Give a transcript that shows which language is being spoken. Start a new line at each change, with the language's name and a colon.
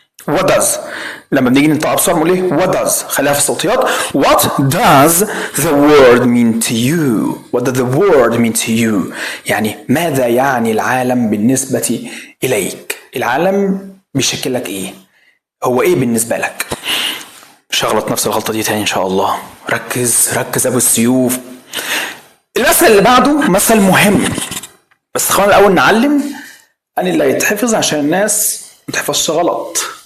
English: what does
Arabic: لما بنيجي ننطق بسرعه نقول ايه what does، خليها في الصوتيات.
English: what does the word mean to you. what does the word mean to you
Arabic: يعني ماذا يعني العالم بالنسبه اليك. العالم بيشكل لك ايه، هو ايه بالنسبه لك. مش هغلط نفس الغلطه دي تاني ان شاء الله. ركز ابو السيوف. المثل اللي بعده مثل مهم، بس خلينا الاول نعلم ان اللي هيتحفظ عشان الناس ما تحفظش غلط.